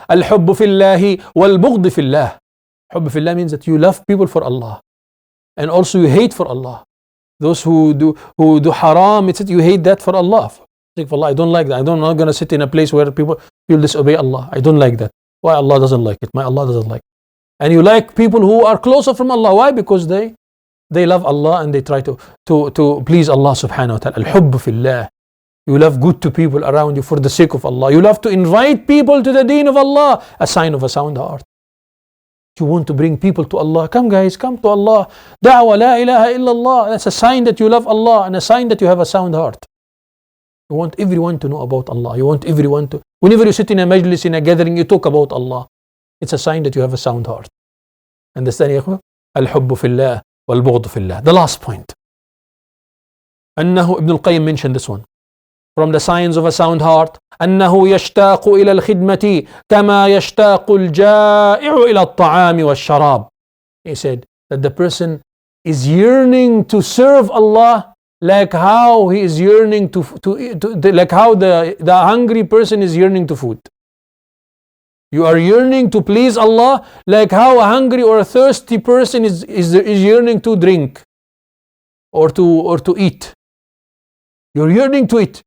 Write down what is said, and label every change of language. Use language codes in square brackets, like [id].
[ar] الحب في الله والبغض في الله. حب في الله [en] means that you love people for Allah. And also you hate for Allah. Those who do haram, it's you hate that for Allah. For Allah, I don't like that. I'm not going to sit in a place where people disobey Allah. I don't like that. Why? Allah doesn't like it. My Allah doesn't like it. And you like people who are closer from Allah. Why? Because they love Allah and they try to please Allah subhanahu wa ta'ala. Al-hubb fillah. You love good to people around you for the sake of Allah. You love to invite people to the deen of Allah. A sign of a sound heart. You want to bring people to Allah. Come guys, come to Allah. Da'wa la ilaha illallah. That's a sign that you love Allah and a sign that you have a sound heart. You want everyone to know about Allah. You want everyone to... Whenever you sit in a majlis, in a gathering, you talk about Allah. It's a sign that you have a sound heart. Understand, ya ikhwan? [ar] Al-hubbu fillah wal-bughdu fillah. [en] The last point. أنه Ibn al-Qayyim mentioned this one. From the signs of a sound heart, [ar] أنه يشتاق إلى الخدمة كما يشتاق الجائع إلى الطعام والشراب. [en] He said that the person is yearning to serve Allah like how he is yearning like how the hungry person is yearning to food. You are yearning to please Allah like how a hungry or a thirsty person is yearning to drink or to eat. You're yearning to it.